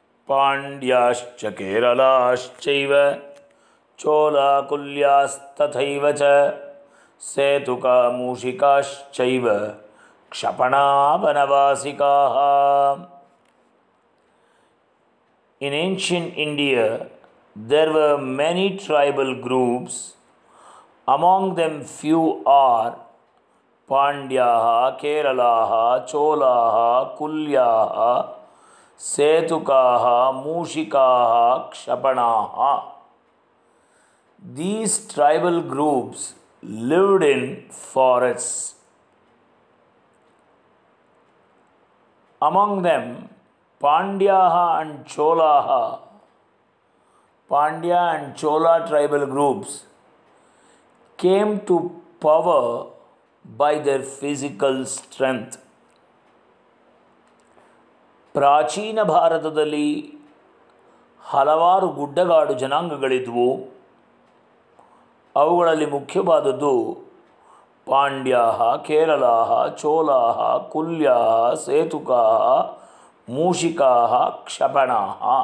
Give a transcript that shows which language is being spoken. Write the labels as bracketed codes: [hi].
[sa] ಪಾಂಡ್ಯಾಶ್ಚ ಕೇರಳಾಶ್ಚೈವ ಚೋಲಾಕುಲ್ಯಾಸ್ತಥೈವ ಚ ಸೇತುಕಾ ಮೂಷಿಕಾಶ್ಚೈವ ಕ್ಷಪಣಾ ವನವಾಸಿಕಾಃ. [en] In ancient India, there were many tribal groups. Among them few are Pandyaha, Keralaha, Cholaha, Kulyaha, Setukaha, Mushikaha, Kshapanaha. These tribal groups lived in forests. Among them, Pandyaha and Cholaha, Pandya and Chola tribal groups came to power by their physical strength. [kn] ಪ್ರಾಚೀನ ಭಾರತದಲ್ಲಿ ಹಲವಾರು ಗುಡ್ಡಗಾಡು ಜನಾಂಗಗಳಿದ್ವು. ಅವುಗಳಲ್ಲಿ ಮುಖ್ಯವಾದದ್ದು ಪಾಂಡ್ಯಾಹ, ಕೇರಳಾಹ, ಚೋಲಾಹ, ಕುಲ್ಯಾಹ, ಸೇತುಕಾಹ, ಮೂಷಿಕಾಹ, ಕ್ಷಪಣಾಹ.